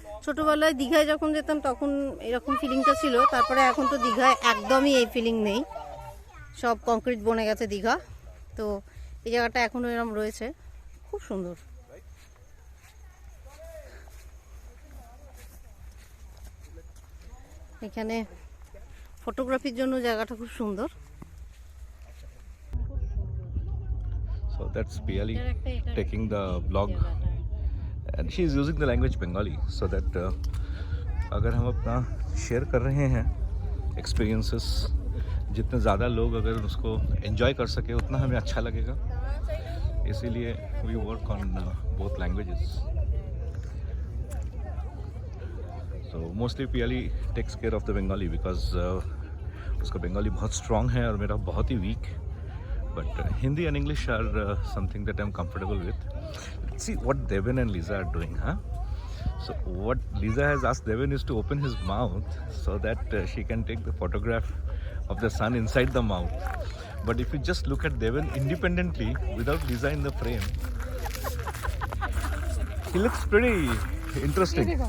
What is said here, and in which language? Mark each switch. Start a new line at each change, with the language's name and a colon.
Bangla: ছোটবেলায় দীঘায় যখন যেতাম তখন এরকম ফিলিংটা ছিল, তারপরে এখন তো দীঘায় একদমই এই ফিলিং নেই, সব কংক্রিট বনে গেছে দীঘা। তো এই জায়গাটা এখনো এরকম রয়েছে, খুব সুন্দর। এখানে ফটোগ্রাফির জন্য জায়গাটা খুব সুন্দর।
English: So that's Piali taking the vlog, and she is using the language Bengali so that
Hindi: अगर हम अपना शेयर कर रहे हैं एक्सपीरियंसेस, जितने ज़्यादा लोग अगर उसको एंजॉय कर सके उतना हमें अच्छा लगेगा, इसीलिए
English: We work on both languages. So mostly Piali takes care of the Bengali because
Hindi: उसका बंगाली बहुत स्ट्रॉन्ग है और मेरा बहुत ही week.
English: But Hindi and English are something that I'm comfortable with. Let's see what Devan and Lisa are doing, huh? So what Lisa has asked Devan is to open his mouth so that she can take the photograph of the sun inside the mouth. But if you just look at Devan independently without Lisa in the frame, he looks pretty interesting.